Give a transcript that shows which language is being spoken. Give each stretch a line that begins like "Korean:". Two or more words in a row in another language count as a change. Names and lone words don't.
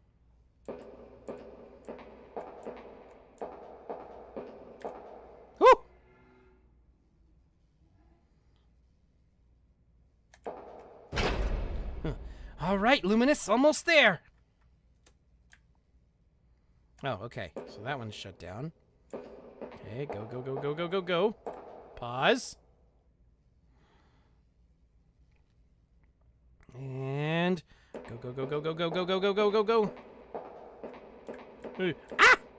English: Woo! All right, Luminous, almost there. Oh, okay. So that one's shut down. Okay, go, go, go, go, go, go, go. Pause. And go, go, go, go, go, go, go, go, go, go, go, go. Ah!